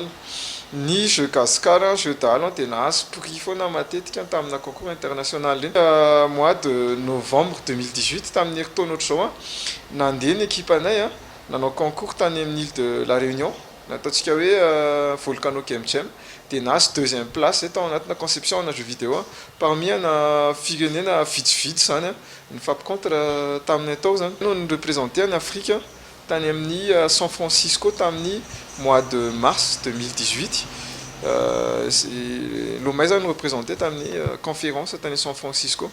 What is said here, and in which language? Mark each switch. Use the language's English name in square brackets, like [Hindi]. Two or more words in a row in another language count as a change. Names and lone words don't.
[Malagasy] Ny jeux gascar, jeux dahalo dia nahazo prix foana matetika tamina [French] concours international [Malagasy] iny. [French] Mois de novembre [Malagasy] 2018 tamin'ny heritaona ohatr'izao nandeha ny ekipanay nanao concours tany amin'ny île de la Réunion, nataontsika hoe Volcano Kemchem, dia nahazo 2e place tao anatina conception na [French] jeux vidéo parmi [Malagasy] ana firenena vitsivitsy zany nifampikontra taminay tao zany. No [French] représenté en Afrique [Malagasy] tany amin'ny San Francisco tamin'ny [French] mois de mars [Malagasy] 2018. Lomay zany représenté tamin'ny conférence tany San Francisco.